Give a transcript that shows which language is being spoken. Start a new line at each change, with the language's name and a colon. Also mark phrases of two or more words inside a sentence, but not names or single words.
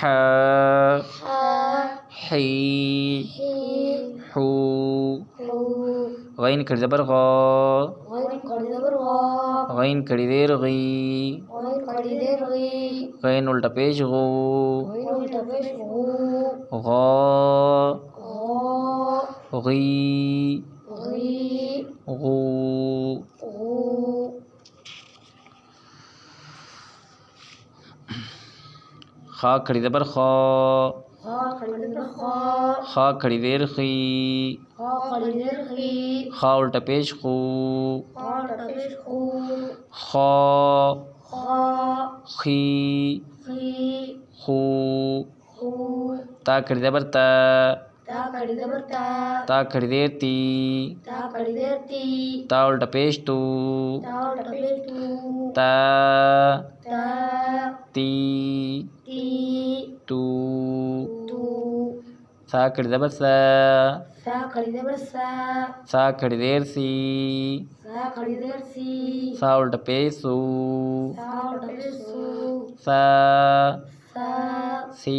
Urdu: حا حی حی حو حو غین کھڑی زبر غ غین کھڑی زبر غا غین کھڑی زیر غی غین کھڑی زیر غی غین الٹا پیش غو غین الٹا پیش غو غا غا غی غی غو غو خا کھڑی زبر خا خا کھڑی زبر خا خا کھڑی زیر خی خا کھڑی زیر خی خا الٹا پیش خو خا الٹا پیش خو خا خا خی خی خو خو تا کھڑی زبر تا تا کھڑی زبر تا تا کھڑی زیر تی تا کھڑی زیر تی تا الٹا پیش تو تا الٹا پیش تو تا تا تی تی تو تو سا کھڑی زبر سا سا کھڑی زبر سا سا کھڑی زیر سی سا کھڑی زیر سی سا الٹا پیش سو سا الٹا پیش سو سا سا سی